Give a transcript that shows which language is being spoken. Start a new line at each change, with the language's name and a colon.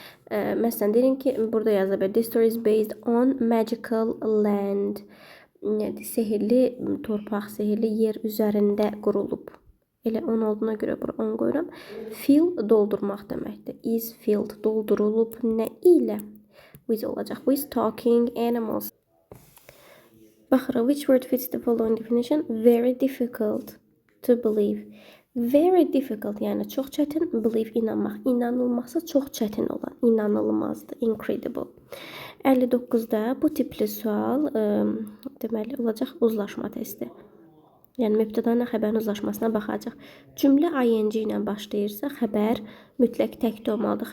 Azerbaijani: Məsələn, deyim ki, burada yazılır.
English: This story is based on magical land.
Azerbaijani: Sehirli torpaq, sehirli yer üzərində qurulub. Elə on olduğuna görə bura on qoyuram. Fill doldurmaq deməkdir. Is filled doldurulub nə ilə? With olacaq. With talking animals. Baxırıq.
English: Which word fits the following definition? Very difficult to believe.
Azerbaijani: Very difficult, yəni çox çətin, believe inanmaq, inanılması çox çətin olan, inanılmazdır, incredible. 59-da bu tipli sual deməli olacaq uzlaşma testi. Yəni mübtədanın xəbərin uzlaşmasına baxacaq. Cümlə ing ilə başlayırsa xəbər mütləq təkdə olmalıdır.